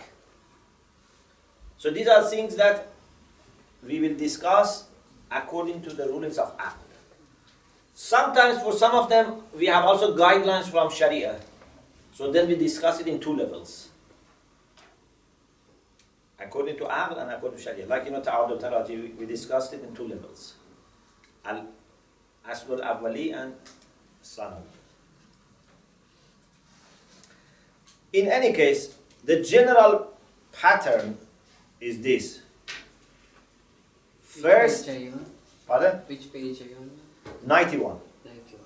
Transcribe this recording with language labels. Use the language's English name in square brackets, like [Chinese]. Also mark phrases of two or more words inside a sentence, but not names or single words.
[English] So these are things that we will discuss according to the rulings of Aql. Sometimes for some of them, we have also guidelines from Sharia. So then we discuss it in two levels. According to Aql and according to Sharia. [Arabic] Like تعاضد الترجيح, [English] we discussed it in two levels. [Arabic] الأصل الأولي and Sanawi. [English] In any case, the general pattern is this. First, Which page are you on? pardon? Which page are you on? 91. 91.